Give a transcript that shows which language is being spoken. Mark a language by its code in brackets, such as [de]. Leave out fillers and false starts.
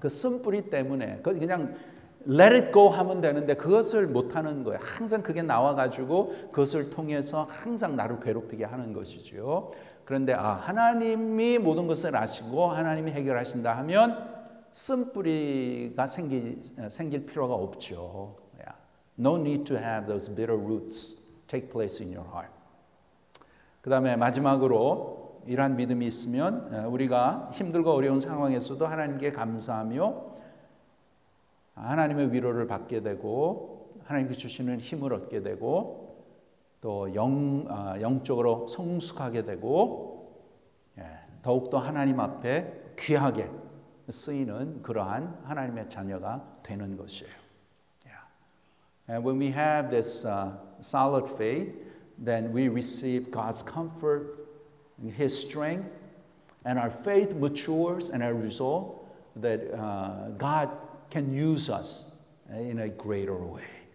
[ko] 그 쓴뿌리 때문에 그냥 [en] let it go [ko] 하면 되는데 그것을 못하는 거예요. 항상 그게 나와가지고 그것을 통해서 항상 나를 괴롭히게 하는 것이죠. 그런데 하나님이 모든 것을 아시고 하나님이 해결하신다 하면 쓴뿌리가 생길 필요가 없죠. [en] No need to have those bitter roots take place in your heart. [ko] 그 다음에 마지막으로 이러한 믿음이 있으면 우리가 힘들고 어려운 상황에서도 하나님께 감사하며 하나님의 위로를 받게 되고 하나님께 주시는 힘을 얻게 되고 또 영적으로 성숙하게 되고 더욱더 하나님 앞에 귀하게 쓰이는 그러한 하나님의 자녀가 되는 것이에요. [en] And when we have this solid faith, then we receive God's comfort, His strength, and our faith matures and our result that God can use us in a greater way.